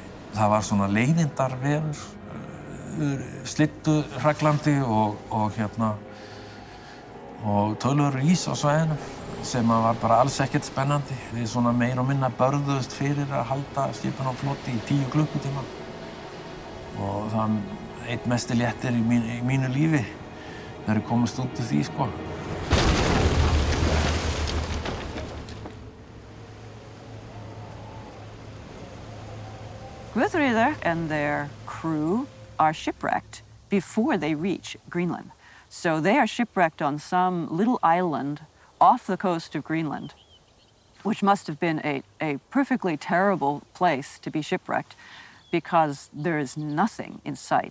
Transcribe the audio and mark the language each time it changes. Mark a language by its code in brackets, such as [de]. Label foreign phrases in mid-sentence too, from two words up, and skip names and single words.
[is] Það var svona leiðindarveður, slydduhraglandi og töluverður ís á svæðinu sem var bara alls ekkert spennandi. Við svona meir og minna börðuðust fyrir að halda skipinu á floti í 10 klukkutíma. Og það einn mesti léttir í mínu lífi þegar ég komist út úr því, sko. [en] Gudrun and their crew are shipwrecked before they reach Greenland. So they are shipwrecked on some little island off the coast of Greenland, which must have been a perfectly terrible place to be shipwrecked because there is nothing in sight.